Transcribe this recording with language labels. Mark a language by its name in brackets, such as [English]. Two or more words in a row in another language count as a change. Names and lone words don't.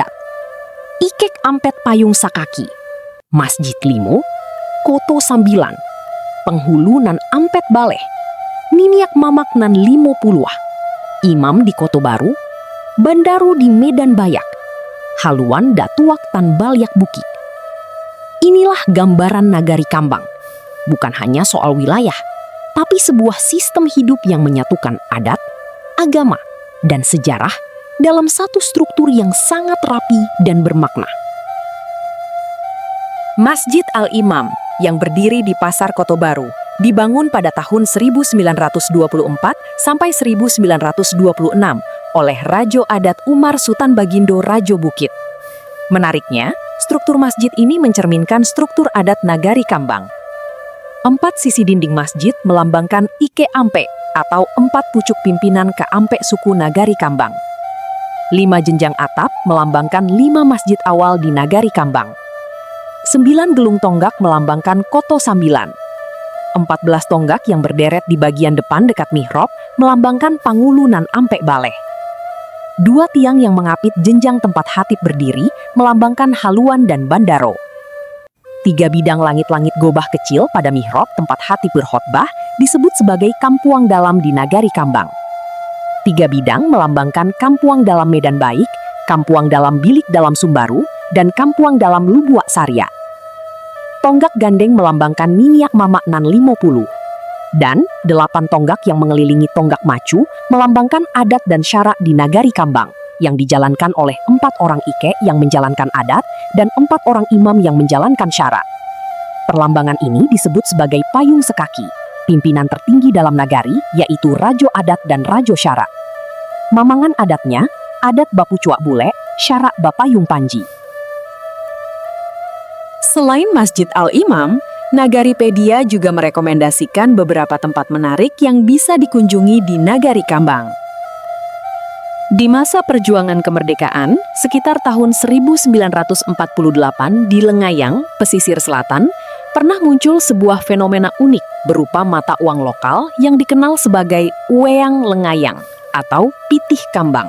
[Minangkabau] Ikek Ampet Payung Sakaki, Masjid Limo, Koto Sambilan, Penghulu nan Ampet Baleh, Niniak Mamak nan 50, Imam di Koto Baru, Bandaru di Medan Bayak, Haluan Datuak Tan Baliak Bukik. [Indonesian] Inilah gambaran Nagari Kambang. Bukan hanya soal wilayah, tapi sebuah sistem hidup yang menyatukan adat, agama, dan sejarah dalam satu struktur yang sangat rapi dan bermakna. Masjid Al-Imam yang berdiri di Pasar Koto Baru dibangun pada tahun 1924 sampai 1926 oleh Rajo Adat Umar Sutan Bagindo Rajo Bukit. Menariknya, struktur masjid ini mencerminkan struktur adat Nagari Kambang. 4 sisi dinding masjid melambangkan Ike Ampe atau 4 pucuk pimpinan ke Ampe suku Nagari Kambang. 5 jenjang atap melambangkan 5 masjid awal di Nagari Kambang. 9 gelung tonggak melambangkan Koto Sambilan. 14 tonggak yang berderet di bagian depan dekat mihrab melambangkan Pangulunan Ampe Baleh. 2 tiang yang mengapit jenjang tempat hatib berdiri melambangkan Haluan dan Bandaro. 3 bidang langit-langit gobah kecil pada mihrab tempat hatib berkhotbah disebut sebagai Kampuang Dalam di Nagari Kambang. 3 bidang melambangkan Kampuang Dalam Medan Baik, Kampuang Dalam Bilik Dalam Sumbaru, dan Kampuang Dalam Lubuak Sarya. Tonggak gandeng melambangkan Niniak Mamak Nan 50. Dan 8 tonggak yang mengelilingi tonggak macu melambangkan adat dan syarak di Nagari Kambang yang dijalankan oleh 4 orang ike yang menjalankan adat dan 4 orang imam yang menjalankan syarak. Perlambangan ini disebut sebagai payung sekaki, pimpinan tertinggi dalam nagari yaitu Rajo Adat dan Rajo Syarak. Mamangan adatnya, [Minangkabau] adat Bapu Cuak Bule, syarak Bapayung Panji. [Indonesian] Selain Masjid Al-Imam, Nagaripedia juga merekomendasikan beberapa tempat menarik yang bisa dikunjungi di Nagari Kambang. Di masa perjuangan kemerdekaan, sekitar tahun 1948 di Lengayang, pesisir selatan, pernah muncul sebuah fenomena unik berupa mata uang lokal yang dikenal sebagai Weang Lengayang atau Pitih Kambang.